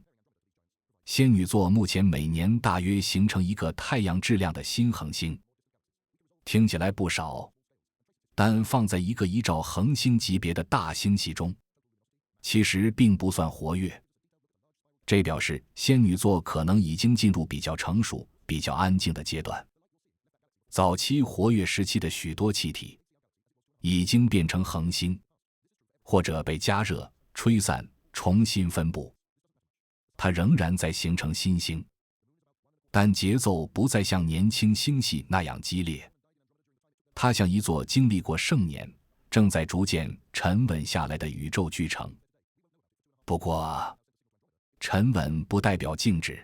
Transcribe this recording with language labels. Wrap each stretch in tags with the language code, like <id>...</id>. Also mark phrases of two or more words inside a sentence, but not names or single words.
<zh>仙女座目前每年大約形成一個太陽質量的新恆星，聽起來不少，但放在一個依照恆星級別的大星系中，其實並不算活躍。這表示仙女座可能已經進入比較成熟、比較安靜的階段。早期活躍時期的許多氣體已經變成恆星，或者被加熱、吹散、重新分布。它仍然在形成新星，但節奏不再像年輕星系那樣激烈。它像一座經歷過盛年、正在逐漸沉穩下來的宇宙巨城。不過，沉穩不代表靜止。</zh>